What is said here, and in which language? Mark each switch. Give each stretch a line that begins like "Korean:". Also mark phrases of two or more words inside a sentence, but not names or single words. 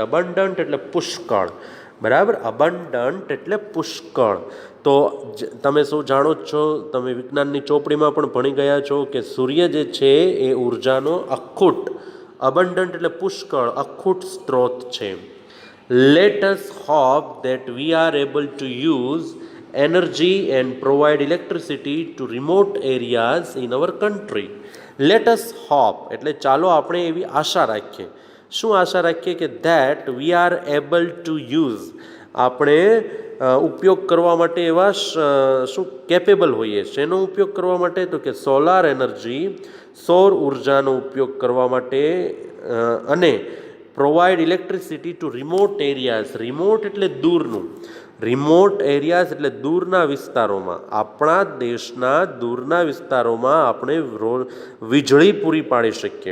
Gujarati: અબન્ડન્ટ એટલે પુષ્કળ, બરાબર. અબન્ડન્ટ એટલે પુષ્કળ. તો તમે શું જાણો જ છો, તમે વિજ્ઞાનની ચોપડીમાં પણ ભણી ગયા છો કે સૂર્ય જે છે એ ઉર્જાનો અખૂટ, અબન્ડન્ટ એટલે પુષ્કળ, અખૂટ સ્ત્રોત છે.
English: Let us hope that we are able to use energy and provide electricity to remote areas in our country. Let us hope
Gujarati: એટલે ચાલો આપણે એવી આશા રાખીએ. શું આશા રાખીએ કે
English: that we are able to use
Gujarati: આપણે ઉપયોગ કરવા માટે એવા શું કેપેબલ હોઈએ. શેનો ઉપયોગ કરવા માટે? તો કે
English: solar energy,
Gujarati: સૌર ઉર્જાનો ઉપયોગ કરવા માટે અને
English: provide electricity to remote areas.
Gujarati: રિમોટ એટલે દૂરનું,
English: remote areas
Gujarati: એટલે દૂરના વિસ્તારોમાં, આપણા દેશના દૂરના વિસ્તારોમાં આપણે વીજળી પૂરી પાડી શકીએ.